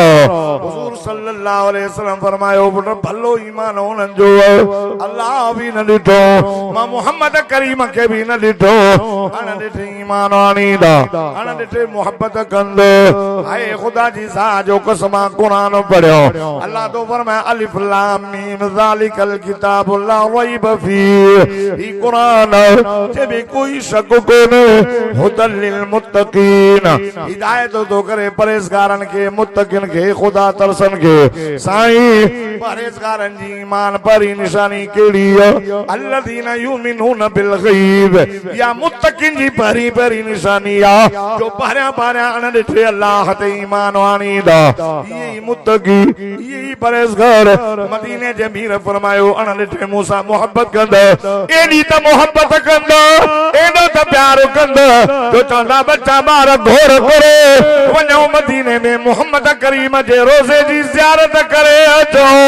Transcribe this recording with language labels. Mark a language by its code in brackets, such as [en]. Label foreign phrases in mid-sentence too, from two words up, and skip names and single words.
[sd] हुज़ूर [ar] صلى الله عليه وسلم [sd] फरमायो पुट भलो ईमान उन्हनि जो अल्लाह बि न ॾिठो मां मोहम्मद करीम खे बि न ॾिठो हाणे ॾिठे ईमान आणींदा हाणे ॾिठे मोहब्बत कंदो हाय ख़ुदा जी सा जो कसम क़ुरान पढ़ियो अल्लाह तो फरमाए [ar] الم ذلك الكتاب لا ريب فيه [sd] ही कुरान जे में कोई शक कोन्हे [ar] هدى للمتقين [sd] हिदायत तो करे परहेज़गारनि खे मुत्तकिन खे ख़ुदा तरसन खे साईं परहेज़गारनि जी ईमान परी निशानी कहिड़ी आहे [ar] الذين يؤمنون بالغيب [sd] या मुत्तकिन जी परी परी निशानी आहे जो पहिरियां पहिरियां अण ॾिठे अल्लाह ते ईमान आणींदा ये मुत्तकी ये परहेज़गार मदीने जे मीर फरमायो अण ॾिठे मूंसां मोहब्बत कंदा एॾी त मोहब्बत कंदा एॾो त प्यार कंदा जो चवंदा बच्चा ॿार घोर करे वञो मदीने में मोहम्मद करीम जे रोज़े जी ज़ियारत करे अचो